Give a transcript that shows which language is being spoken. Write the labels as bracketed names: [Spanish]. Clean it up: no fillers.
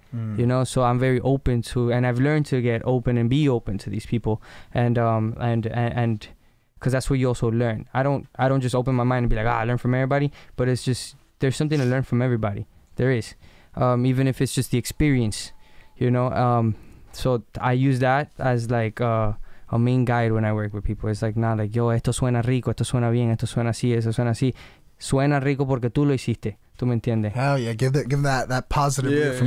[English] You know, so I'm very open to, and I've learned to get open and be open to these people, and because that's what you also learn. I don't just open my mind and be like, I learn from everybody, but it's just, there's something to learn from everybody. There is, even if it's just the experience, you know. So I use that as like a main guide when I work with people. It's like, nah, like, yo, [Spanish] esto suena rico, esto suena bien, esto suena así, esto suena así. Suena rico porque tú lo hiciste. ¿Tú me entiendes? [English] Hell yeah, give that positive information.